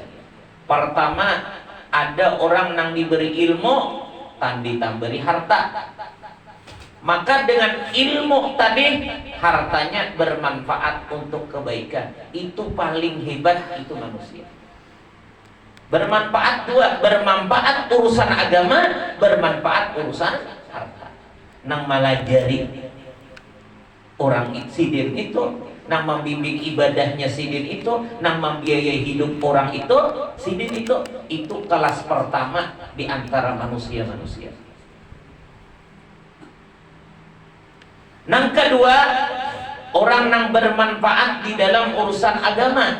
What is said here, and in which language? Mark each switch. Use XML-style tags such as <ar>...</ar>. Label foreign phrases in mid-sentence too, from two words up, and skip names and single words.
<bjn>Pertama, ada orang yang diberi ilmu, tandi tamberi harta.</bjn> <id>Maka dengan ilmu tadi hartanya bermanfaat untuk kebaikan. Itu paling hebat, itu manusia. Bermanfaat 2, bermanfaat urusan agama, bermanfaat urusan harta.</id> <bjn>Nang malajari orang sidin itu, nang membimbing ibadahnya sidin itu, nang membiayai hidup orang itu, sidin itu kelas pertama di antara manusia-manusia. Nang kedua, orang nang bermanfaat di dalam urusan agama.</bjn>